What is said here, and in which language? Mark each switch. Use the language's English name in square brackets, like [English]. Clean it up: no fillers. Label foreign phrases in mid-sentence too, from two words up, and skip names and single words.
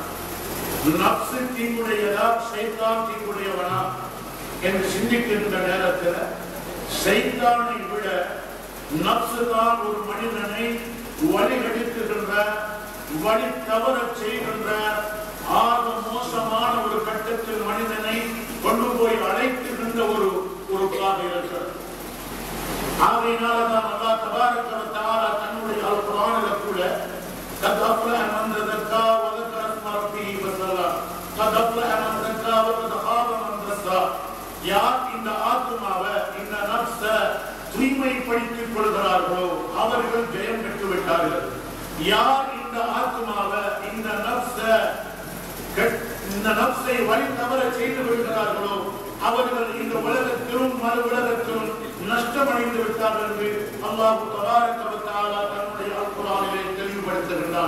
[Tamil] நஃப்ஸு தீங்குடையதா, ஷைத்தான் தீங்குடையவனா என்று சிந்திக்கின்ற நேரத்தில் ஷைத்தானை விட நஃப்ஸு தான் ஒரு மனிதனை வழிகெடுக்குகின்ற, வழி தவற செய்கின்ற, ஆக மோசமான ஒரு கட்டத்தில் மனிதனை கொண்டு போய் அழைக்கின்ற ஒரு காக இருக்கிறது. ஆகையினால்தான் அல்லாஹ் [Arabic] تبارك وتعالى [Tamil] தன்னுடைய அல் குர்ஆனில கூட [Arabic] قد أفلح من تزكى و ذكر اسم ربه فصلى قد أفلح من زكى وقد خاب من دسى. [Tamil] யார் இந்த ஆத்மாவை, இந்த நஃப்ஸை தூய்மைப்படுத்திக் கொள்கிறார்களோ அவர்கள் ஜெயம் பெற்று விட்டார்கள். யார் இந்த ஆத்மாவை, இந்த நஃப்ஸை வழி தவற செய்து விடுகிறார்களோ அவர்கள் இந்த உலகத்திலும் மறு உலகத்திலும் நஷ்டமடைந்து விட்டார்கள் என்று அல்லாஹ் [Arabic] تبارك وتعالى [Tamil] தன்னுடைய அல் குர்ஆனிலே தெளிவுபடுத்துகின்றான்.